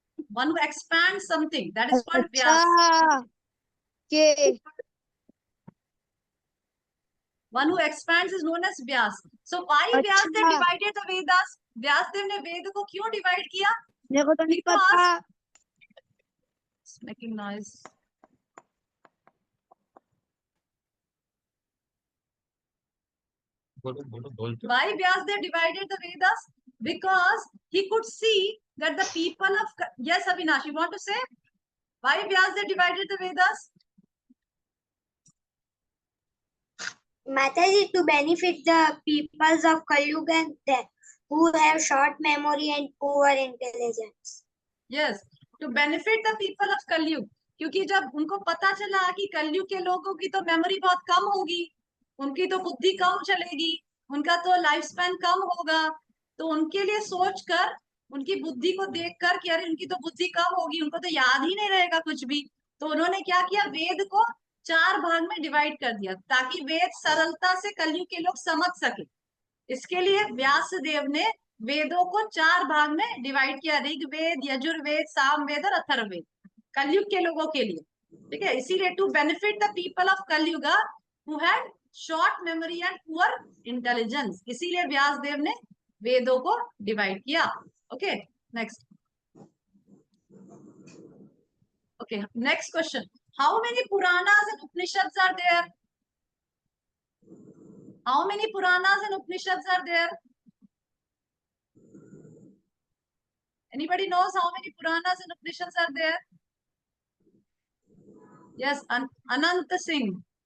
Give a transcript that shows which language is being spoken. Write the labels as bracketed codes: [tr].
[en] One who expands something. That is called Vyas. Okay. One who expands is known as Vyas. So why Vyasdev divided the Vedas? [hi] Vyasdev ने वेद को क्यों divide किया? मेरे को तो नहीं [en] Because [hi] पता. [en] it's making noise. Why Vyasdev divided the Vedas? Because he could see that the people of... Yes, Avinash, you want to say? Why Vyasdev divided the Vedas? Mataji, to benefit the peoples of Kalyuga and them who have short memory and poor intelligence. Yes, to benefit the people of Kalyug. [hi] क्योंकि जब उनको पता चला कि कलयुग के लोगों की तो मेमोरी बहुत कम होगी, उनकी तो बुद्धि कम चलेगी, उनका तो लाइफ स्पैन कम होगा, तो उनके लिए सोचकर, उनकी बुद्धि को देखकर कि अरे उनकी तो बुद्धि कम होगी, उनको तो याद ही नहीं रहेगा कुछ भी, तो उन्होंने क्या किया, वेद को 4 भाग में डिवाइड कर दिया ताकि वेद सरलता से कलयुग के लोग समझ सके। इसके लिए व्यासदेव ने वेदों को 4 भाग में डिवाइड किया, ऋग्वेद, यजुर्वेद, सामवेद और अथर्ववेद, कलयुग के लोगों के लिए। ठीक है, इसीलिए [en] to benefit the people of Kaliyuga who had short memory and poor intelligence, [hi] इसीलिए व्यासदेव ने वेदों को डिवाइड किया। [en] Okay, next. Okay, next question, how many Puranas and Upanishads are there? How many Puranas and Upanishads are there? Anybody knows how many Puranas and Upanishads are there? Yes, Ananta Singh.